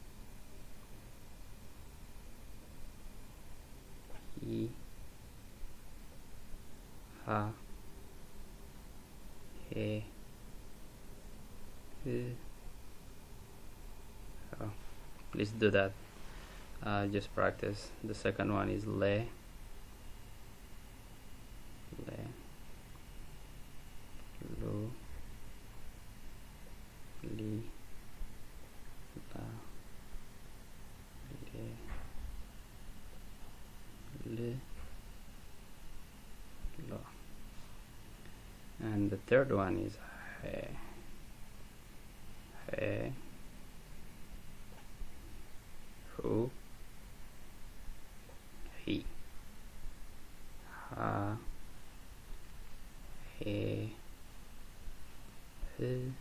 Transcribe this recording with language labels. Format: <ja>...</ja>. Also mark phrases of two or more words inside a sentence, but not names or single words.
<en>He. Ha. He. Who. Oh, please do that. Just practice. The second one is Le. Le. Lo. Li. La. Le. Le. Lo. And the third one is He. He. Who. He. Ha. He. Who.</en>